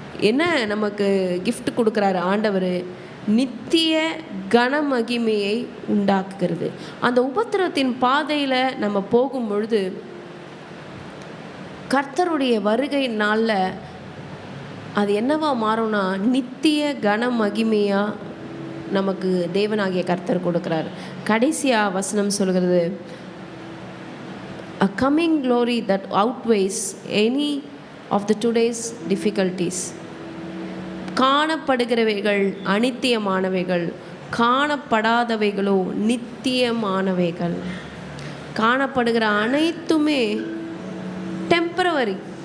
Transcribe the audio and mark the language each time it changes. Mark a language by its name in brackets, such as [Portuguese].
[Tamil] என்ன நமக்கு கிஃப்ட் கொடுக்குறாரு ஆண்டவர்? நித்திய கனமகிமையை உண்டாக்குகிறது. அந்த உபத்திரவத்தின் பாதையில் நம்ம போகும் பொழுது கர்த்தருடைய வருகை நாளில் அது என்னவா மாறும்னா நித்திய கன மகிமையாக நமக்கு தேவனாகிய கர்த்தர் கொடுக்குறார். கடைசியாக வசனம் சொல்கிறது, [English] a coming glory that outweighs any of the today's difficulties. [Tamil] காணப்படுகிறவைகள் அனித்தியமானவைகள், காணப்படாதவைகளோ நித்தியமானவைகள். காணப்படுகிற அனைத்துமே டெம்பரவரி.